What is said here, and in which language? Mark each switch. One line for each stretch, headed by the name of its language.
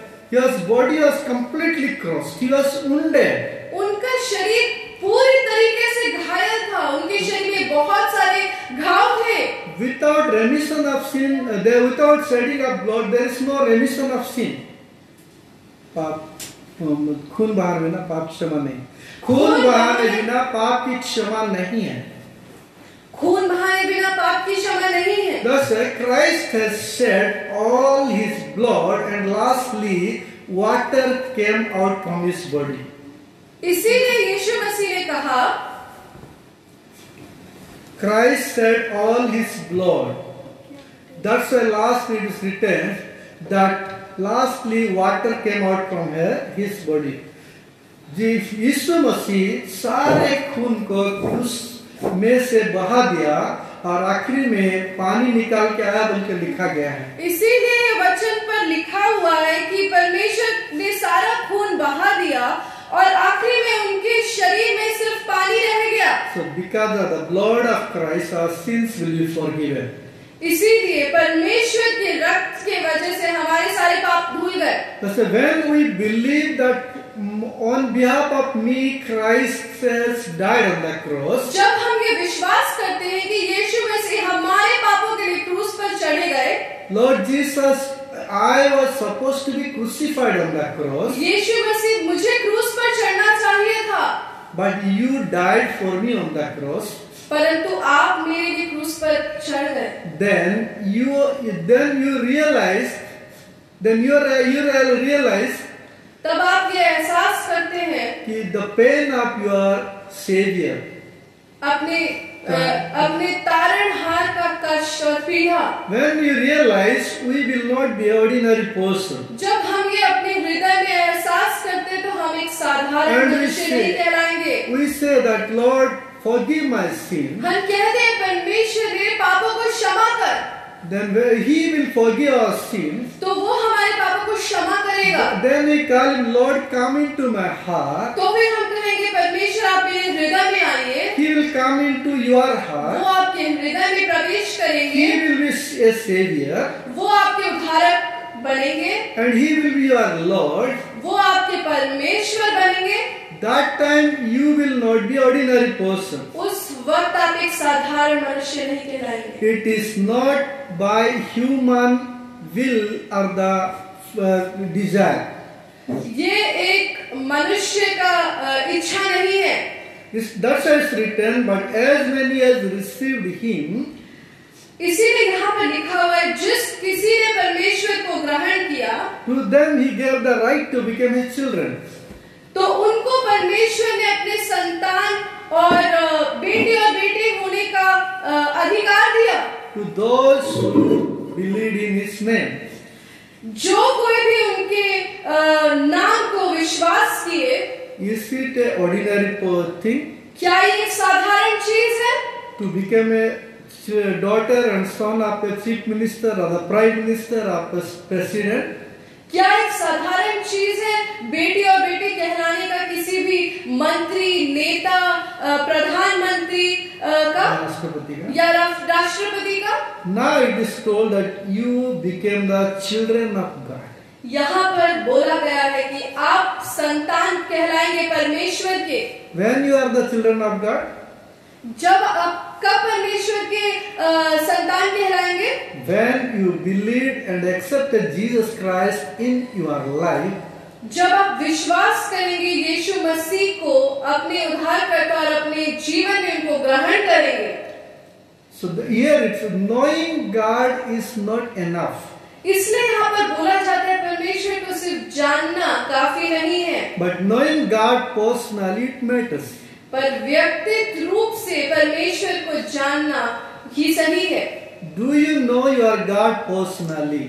English: His body was completely crushed. He was wounded.
Hindi: उनका शरीर पूरी तरीके से घायल था, उनके शरीर में बहुत सारे घाव थे।
English: Without remission of sin, without shedding of blood, there is no remission of sin.
Hindi: पाप खून बहाने बिना पाप क्षमा नहीं। खून बहाने बिना पाप की क्षमा नहीं है। खून बहाने बिना पाप की क्षमा नहीं है।
English: Thus, Christ has shed all his blood, and lastly, water came out from his body.
Hindi: इसीलिए यीशु मसीह ने कहा,
English: Christ shed all his blood. That's why last it is written that lastly water came out from his body.
Hindi: यीशु मसीह सारे खून को क्रूस में से बहा दिया और आखिरी में पानी निकाल के आया बोल के लिखा गया है। इसीलिए वचन पर लिखा हुआ है कि परमेश्वर ने सारा खून बहा दिया और आखिरी में उनके शरीर में सिर्फ पानी रह गया।
English: So because of the blood of Christ, our sins will be forgiven.
Hindi: इसीलिए परमेश्वर के रक्त के वजह से हमारे सारे पाप धुल गए।
English: That's when we believe that on behalf of me Christ has died on the cross.
Hindi: जब हम ये विश्वास करते हैं कि यीशु मसीह हमारे पापों के लिए क्रूस पर चढ़े गए,
English: Lord Jesus, I was supposed to be crucified on the cross.
Hindi: यीशु मसीह मुझे क्रूस पर चढ़ना चाहिए था,
English: But you died for me on the cross.
Hindi: परंतु आप मेरे लिए क्रूस पर चढ़ गए।
English: Then you realize,
Hindi: तब आप ये एहसास करते हैं कि
English: the pain of your Savior,
Hindi: अपने तारणहार का कष्ट और पीड़ा।
English: when you realize we will not be ordinary person.
Hindi: जब हम ये अपने हृदय में एहसास करते हैं तो हम एक साधारण मनुष्य नहीं कहलाएंगे।
English: We say that Lord, forgive my sin.
Hindi: हम कहते हैं परमेश्वर मेरे पापों को क्षमा कर।
English: Then He will forgive our sins.
Hindi: तो वो हमारे पापों को क्षमा करेगा।
English: Then we call Him, Lord, come into my heart.
Hindi: तो फिर हम कहेंगे परमेश्वर आप मेरे हृदय में आइए।
English: He will come into your
Hindi: वो
English: heart.
Hindi: आपके हृदय में प्रवेश करेंगे।
English: He will be a Savior.
Hindi: वो आपके उद्धारक बनेंगे।
English: And He will be your Lord.
Hindi: वो आपके परमेश्वर बनेंगे।
English: That time you will not be ordinary person.
Hindi: उस वक्त आप एक साधारण मनुष्य नहीं कहलाएंगे।
English: It is not by human will or the desire.
Hindi: ये एक मनुष्य का इच्छा नहीं है।
English: That's why it's written, but as many as received Him,
Hindi: इसीलिए यहाँ पर लिखा हुआ है, जिस किसी ने परमेश्वर को ग्रहण किया,
English: to them He gave the right to become His children.
Hindi: तो उनको परमेश्वर ने अपने संतान और बेटे और बेटी होने का अधिकार दिया।
English: To those who believed in His name.
Hindi: जो कोई भी उनके नाम को विश्वास किए।
English: Is it an ordinary thing?
Hindi: क्या ये एक साधारण चीज है?
English: To become a daughter and son of a chief minister or the prime minister of a president?
Hindi: क्या एक साधारण चीज है बेटी और बेटी कहलाने का किसी भी मंत्री, नेता प्रधानमंत्री का राष्ट्रपति का। या राष्ट्रपति का।
English: Now it is told that you became the children of God.
Hindi: यहाँ पर बोला गया है कि आप संतान कहलाएंगे परमेश्वर के।
English: When you are the children of God,
Hindi: जब आप कब परमेश्वर के संतान कहलाएंगे?
English: when you believed and accepted Jesus Christ in your life,
Hindi: जब आप विश्वास करेंगे यीशु मसीह को अपने उद्धारकर्ता और अपने जीवन में उनको ग्रहण करेंगे।
English: so here it's knowing God is not enough,
Hindi: इसलिए यहाँ पर बोला जाता है परमेश्वर को सिर्फ जानना काफी नहीं है,
English: but knowing God personally it matters.
Hindi: पर व्यक्तिगत रूप से परमेश्वर को जानना ही सही है।
English: Do you know your God personally?